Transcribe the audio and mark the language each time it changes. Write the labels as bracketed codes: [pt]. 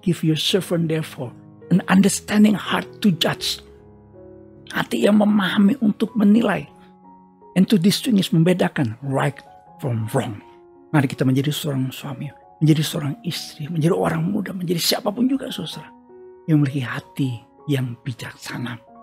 [en] Give your servant therefore an understanding heart to judge. [id] Hati yang memahami untuk menilai. [en] And to distinguish, [id] membedakan [en] right from wrong. [id] Mari kita menjadi seorang suami, menjadi seorang istri, menjadi orang muda, menjadi siapapun juga, saudara, yang memiliki hati yang bijaksana.